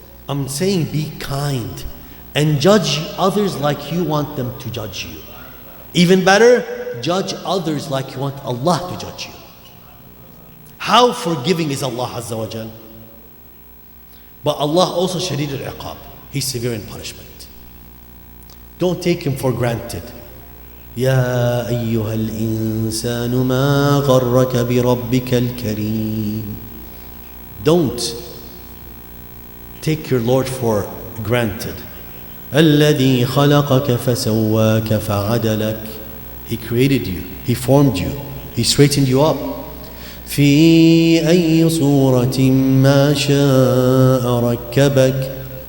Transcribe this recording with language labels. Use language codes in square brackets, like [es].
[en] I'm saying be kind and judge others like you want them to judge you. Even better, judge others like you want Allah to judge you. How forgiving is Allah Azza wa Jal? But Allah also Shadid al-Iqab. He's severe in punishment. Don't take Him for granted. [ar] يا أيها الإنسان ما غرك بربك الكريم. [en] Don't take your Lord for granted. [ar] الذي خلقك فسواك فعدلك. [en] He created you. He formed you. He straightened you up. [ar] في أي صورة ما شاء ركبك.